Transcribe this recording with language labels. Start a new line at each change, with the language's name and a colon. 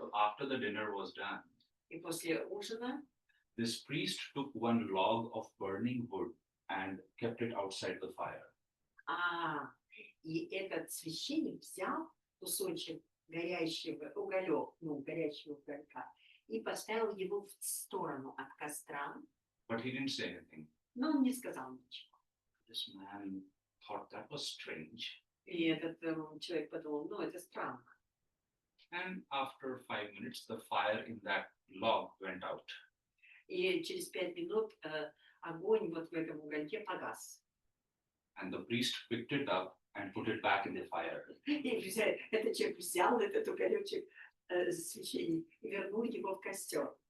English: So after the dinner was done,
Russian: И после ужина
English: this priest took one log of burning wood and kept it outside the fire.
Russian: И этот священник взял кусочек горящего горящего уголька и поставил его в сторону от костра.
English: But he didn't say anything.
Russian: Но он не сказал ничего.
English: This man thought that was strange.
Russian: И этот человек подумал: ну, это странно.
English: And after 5 minutes, the fire in that log went out.
Russian: И через 5 минут огонь вот в этом угольке погас.
English: And the priest picked it up and put it back in the fire.
Russian: И этот человек взял этот уголечек, священник, и вернул его в костер.